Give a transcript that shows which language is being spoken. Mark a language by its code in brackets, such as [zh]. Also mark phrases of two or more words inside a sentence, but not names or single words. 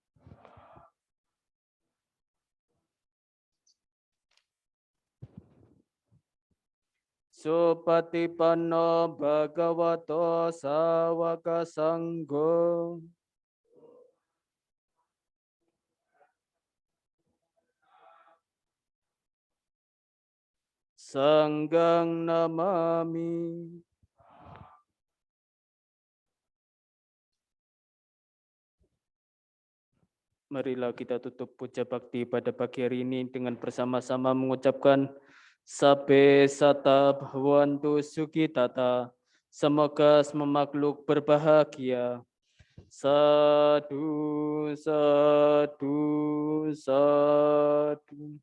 [pi] Supatipanno bhagavato sawaka sanggo. Sanggang namami. [id] Marilah kita tutup puja bakti pada pagi hari ini dengan bersama-sama mengucapkan [pi] Sabe sata bhavantu sukitata. [id] Semoga semua makhluk berbahagia. Sadu, sadu, sadu.